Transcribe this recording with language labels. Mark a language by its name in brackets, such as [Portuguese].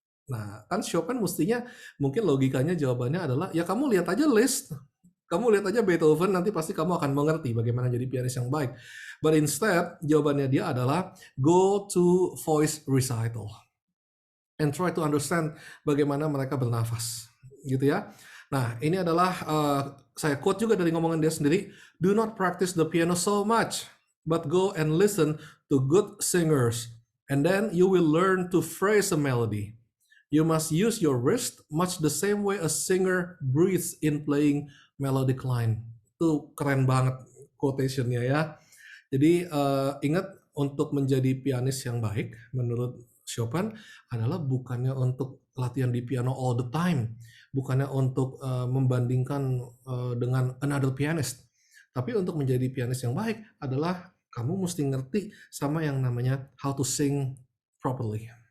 [Indonesian] Nah, kan Chopin mestinya mungkin logikanya jawabannya adalah, ya kamu lihat aja Liszt, kamu lihat aja Beethoven, nanti pasti kamu akan mengerti bagaimana jadi pianis yang baik. [English] But instead, [Indonesian] jawabannya dia adalah, [English] go to voice recital and try to understand [Indonesian] bagaimana mereka bernafas, gitu ya. Nah, ini adalah saya quote juga dari ngomongan dia sendiri. [English] Do not practice the piano so much, but go and listen to good singers, and then you will learn to phrase a melody. You must use your wrist much the same way a singer breathes in playing melodic line. [Indonesian] Itu keren banget quotation-nya ya. Jadi ingat, untuk menjadi pianis yang baik menurut Chopin adalah bukannya untuk latihan di piano [English] all the time, [Indonesian] bukannya untuk membandingkan dengan another pianist, tapi untuk menjadi pianis yang baik adalah kamu mesti ngerti sama yang namanya [English] how to sing properly.